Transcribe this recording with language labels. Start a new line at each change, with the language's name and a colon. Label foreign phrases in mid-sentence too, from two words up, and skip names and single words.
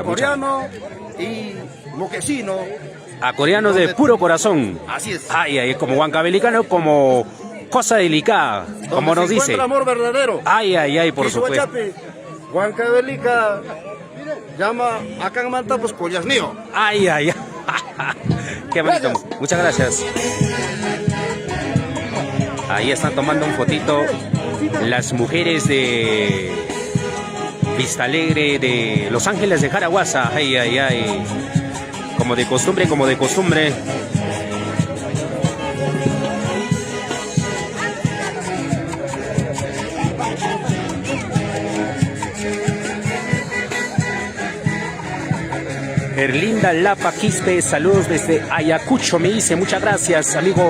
Spanish: Coreano y moquecino. A coreanos de puro corazón. Así es. Ay, ay, como huancabelicano, como cosa delicada, como nos dice. El amor verdadero. Ay, ay, ay, por supuesto. Huancavelica llama acá en Manta, pues Collasnío. Ay, ay, ay. Qué bonito. Gracias. Muchas gracias. Ahí están tomando un fotito las mujeres de Vista Alegre, de Los Ángeles de Jaraguaza. Ay, ay, ay. Como de costumbre, como de costumbre. Erlinda Lapa Quispe, saludos desde Ayacucho, me dice, muchas gracias, amigo.